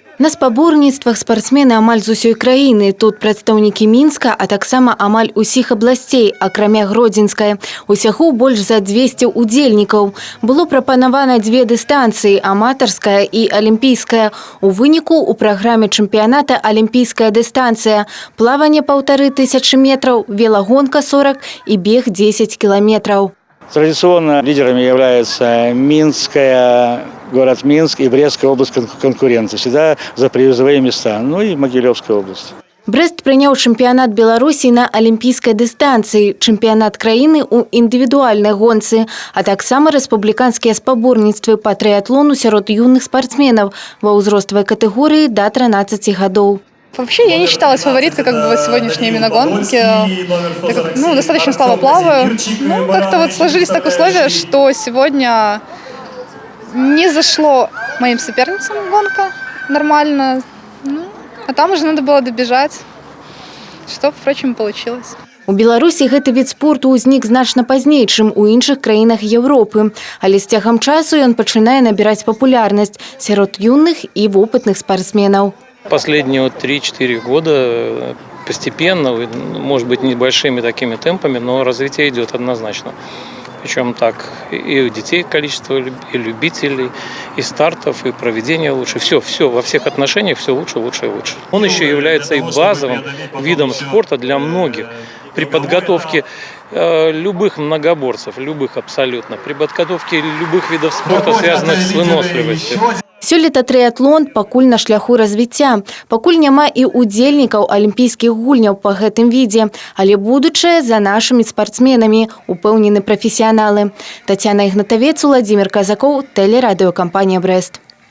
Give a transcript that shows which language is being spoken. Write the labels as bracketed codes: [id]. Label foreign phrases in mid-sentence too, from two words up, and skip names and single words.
[be] На спаборніцтвах спартсмены амаль з усёй краіны. Тут прадстаўнікі Мінска, а таксама амаль усіх абласцей, акрамя Гродзенскай. Усяго больш за 200 удзельнікаў. Было прапанавана две дыстанцыі – аматарская і алімпійская. У выніку у праграме чэмпіяната алімпійская дыстанцыя, плаванне 1500 метраў, велагонка 40 і бег 10 километров. [ru] Традиционно лидерами являются Минская, город Минск и Брестская область конкуренции. Всегда за призовые места. Ну и Могилевская область. [be] Брест прыняў чэмпіянат Беларусі на алімпійскай дыстанцыі, чэмпіянат краіны ў індывідуальнай гонцы, а таксама рэспубліканскія спаборніцтвы па трыятлону сярод юных спартсменаў ва ўзроставай катэгорыі да 13 гадоў. [ru] Вообще я не считалась фавориткой в сегодняшней именно гонке, так как, достаточно слабо плаваю. Как-то вот сложились так условия, что сегодня не зашло моим соперницам гонка нормально, а там уже надо было добежать, что, впрочем, получилось. [be] У Беларусі гэты від спорту ўзнік значна пазней, чым у іншых краінах Еўропы. Але з цягам часу ён пачынае набіраць папулярнасць сярод юных і вопытных спортсменаў. [ru] Последние 3-4 года постепенно, может быть, небольшими такими темпами, но развитие идет однозначно. Причем так и у детей количество, и любителей, и стартов, и проведения лучше. Все во всех отношениях все лучше, лучше и лучше. Он еще является и базовым видом спорта для многих. При подготовке любых многоборцев, любых абсолютно, при подготовке любых видов спорта, связанных с выносливостью. [be] Сёлета трыятлон пакуль на шляху развіцця. Пакуль няма і удзельнікаў алімпійскіх гульняў па гэтым відзе, але будучае за нашымі спартсменамі, упэўнены прафесіяналы. Тацяна Ігнатавец, Владимир Казакоў, тэлерадыёкампанія «Брест».